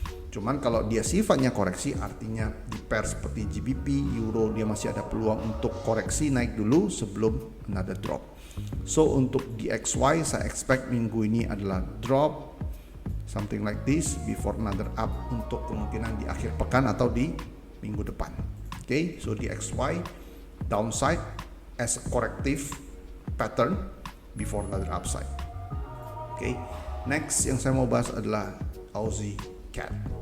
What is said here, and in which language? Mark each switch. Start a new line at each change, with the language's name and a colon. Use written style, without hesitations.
Indonesian: Cuman kalau dia sifatnya koreksi, artinya di pair seperti GBP, Euro, dia masih ada peluang untuk koreksi naik dulu sebelum
English: another drop.
Indonesian: So untuk DXY saya expect minggu ini adalah
English: drop something like this before another up
Indonesian: untuk kemungkinan di akhir pekan atau di minggu depan.
English: Okay, so DXY downside as a corrective pattern before another upside. Okay,
Indonesian: next yang saya mau bahas adalah Aussie CAD.